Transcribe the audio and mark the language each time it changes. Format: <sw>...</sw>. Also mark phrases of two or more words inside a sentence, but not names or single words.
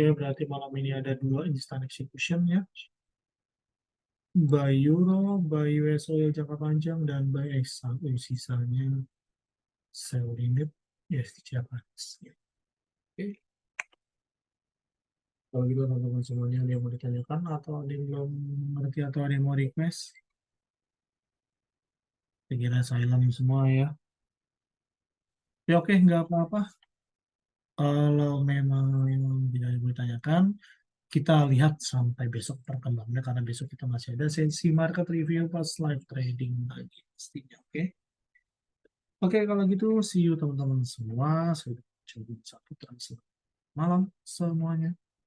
<id>berarti malam ini ada dua</id> <en>instant execution</en> <id>ya.</id> <en>Buy Euro, buy US oil</en> <id>jangka panjang, dan</id> <en>buy XAU.</en> <id>Sisanya</id> <en>sell limit,</en> <id>yes, di Japanese. Oke, kalau gitu teman-teman semuanya ada yang mau ditanyakan atau ada yang belum mengerti atau ada yang mau request, saya kira silent semua ya. Ya oke, nggak apa-apa. Kalau memang tidak ada yang mau ditanyakan, kita lihat sampai besok perkembangannya karena besok kita masih ada sesi</id> <en>market review</en> <id>pas</id> <en>live trading</en> <id>lagi pastinya. Oke. Oke, kalau gitu</id> <en>see you</en> <id>teman-teman semua. Sudah coba satu terus malam semuanya.</id>